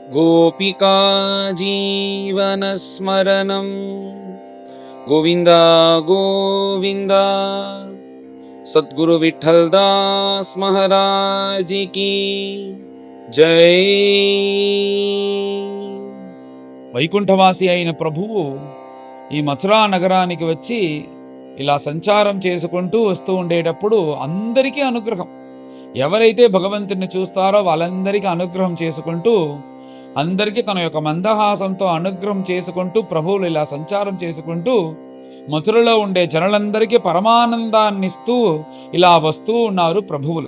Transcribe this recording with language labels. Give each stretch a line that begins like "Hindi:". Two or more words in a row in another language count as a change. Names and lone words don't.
Sanskrit: गोपिका जीवनस्मरणं गोविन्द गोविन्द।
Hindi: सद्गुरु विठ्ठलदास महाराज की जय।
Telugu: వైకుంఠవాసి అయిన ప్రభువు ఈ మథురా నగరానికి వచ్చి ఇలా సంచారం చేసుకుంటూ వస్తూ ఉండేటప్పుడు అందరికీ అనుగ్రహం, ఎవరైతే భగవంతుని చూస్తారో వాళ్ళందరికీ అనుగ్రహం చేసుకుంటూ, అందరికీ తన యొక్క మందహాసంతో అనుగ్రహం చేసుకుంటూ ప్రభువులు ఇలా సంచారం చేసుకుంటూ మథురలో ఉండే జనులందరికీ పరమానందాన్నిస్తూ ఇలా వస్తూ ఉన్నారు ప్రభువులు.